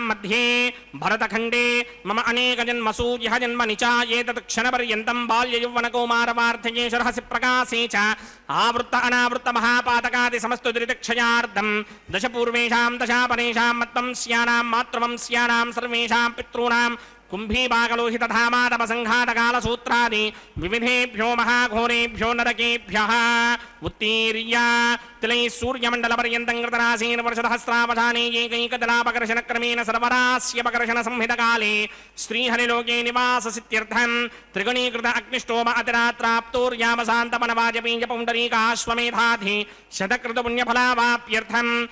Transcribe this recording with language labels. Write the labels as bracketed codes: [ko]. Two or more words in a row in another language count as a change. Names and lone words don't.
[sa] మధ్యే భరతఖండే మమ అనేక జన్మసూర్య జన్మని చ ఏతత్ క్షణపర్యంతం బాల్యయౌవనకౌమారవార్ధయేషురహసి ప్రకాశే చ ఆవృత్త అనావృత్త మహాపాతకాది సమస్తు దురితక్షయార్థం దశ పూర్వేషాం దశాపరేషాం మత్వంస్యానాం మాతృవంస్యానాం సర్వేషాం పితॄణాం कुम्भीभागलोहितधामातपसङ्घातकालसूत्रादि विविधेभ्यो महाघोरेभ्यो नरकेभ्यः उत्तीर्य तिलैः सूर्यमण्डलपर्यन्तं कृतराशीन् वर्षसहस्रावधाने एकैकदलापकर्षणक्रमेण सर्वरास्यपकर्षणसंहितकाले श्रीहरिलोके निवाससित्यर्थं त्रिगुणीकृत अग्निष्टोम अतिरात्राप्तोर्यामशान्तपनवाजपेयपौण्डरीकाश्वमेधाधि शतकृतपुण्यफलावाप्यर्थम्